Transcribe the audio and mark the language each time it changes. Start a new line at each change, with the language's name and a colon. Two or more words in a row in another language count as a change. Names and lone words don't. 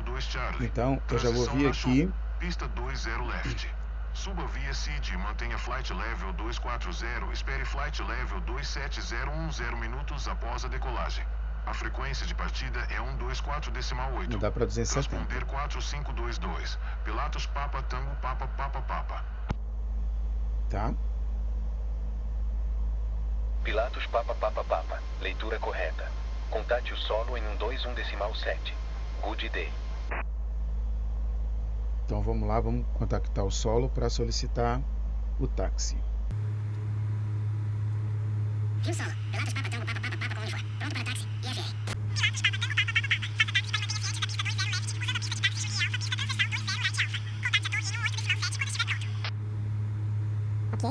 Portuguese: Então eu já vou vir aqui. Pista 20 left. Suba via CID, mantenha
English: Flight Level
Portuguese: 240, espere
English: Flight Level
Portuguese: 27010 minutos após a decolagem. A frequência de partida é 124.8. Não dá para 270. Transponder 4522. Pilatus Papa Tango Papa Papa Papa. Tá? Pilatus Papa Papa Papa, leitura correta.
English: Contate o solo em 121.7. Good day.
Portuguese: Então vamos lá, vamos contactar o solo para solicitar o táxi. Rio Solo. Pilatus Papa Tango Papa Papa Papa com Lisboa. Pronto para táxi IFR. Ok.